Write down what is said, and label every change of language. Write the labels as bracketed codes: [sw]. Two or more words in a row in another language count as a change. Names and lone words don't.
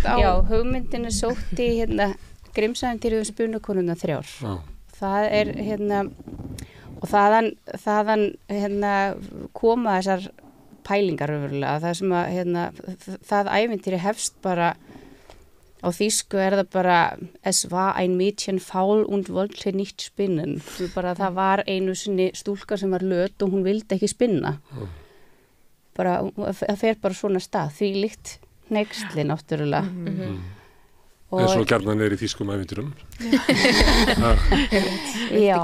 [is] Já, hugmyndin er sótt í, Grímsævintýrið spunakonuna 3. Það er og þaðan koma þessar pælingar öfurlega, það sem að það ævintýri hefst bara á þýsku er það bara [de] es war ein Mädchen faul und wollte nicht spinnen, [is] það var einu sinni stúlka sem var löt og hún vildi ekki spinna bara, það fer bara svona stað, því líkt hneyksli náttúrulega. eins og gjarnan í þýskum ævintýrum. Já.